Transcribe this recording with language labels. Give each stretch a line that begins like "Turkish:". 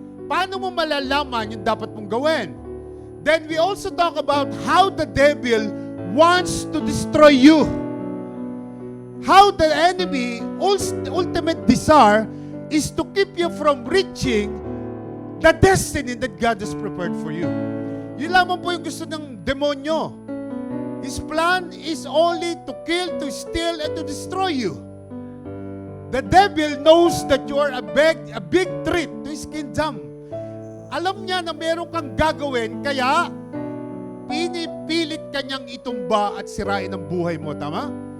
Filipino: Paano mo malalaman yung dapat mong gawin?
English: Then we also talk about how the devil wants to destroy you. How the enemy ultimate desire is to keep you from reaching the destiny that God has prepared for you.
Filipino: Yun lamang po yung gusto ng demonyo.
English: His plan is only to kill, to steal, and to destroy you. The devil knows that you are a big threat to his kingdom.
Filipino: Alam niya na meron kang gagawin, kaya pinipilit kanyang itumba at sirain ang buhay mo, tama?